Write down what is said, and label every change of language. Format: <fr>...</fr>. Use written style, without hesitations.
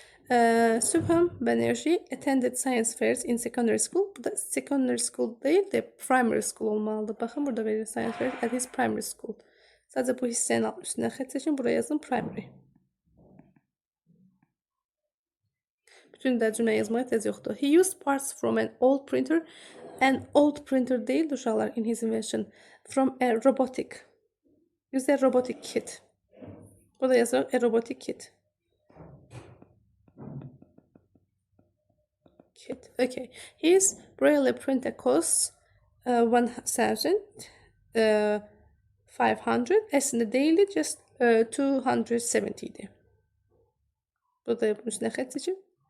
<en>Subham Banerjee attended science fairs in secondary school.</en> <az>Bu da secondary school değil de primary school olmalıdır. Baxın, burada verilir</az> <en>science fairs at his primary school.</en> <az>Sadəcə bu hissənin üstünə xətt çəkin, buraya yazın primary. Bütün də cümlə yazmaya ehtiyac yoxdur.</az> <en>He used parts from an old printer. An old printer</en> <az>deyil uşaqlar</az> <en>in his invention. From a robotic. Use a robotic kit.</en> <az>Burada yazırıq</az> <en>a robotic kit. Okay. His braille printer costs 1,500.</en> <az>Əslində deyildi,</az> <en>just 270</en> <az>idi. Burada bunun üstünə xətt çəkin.</az>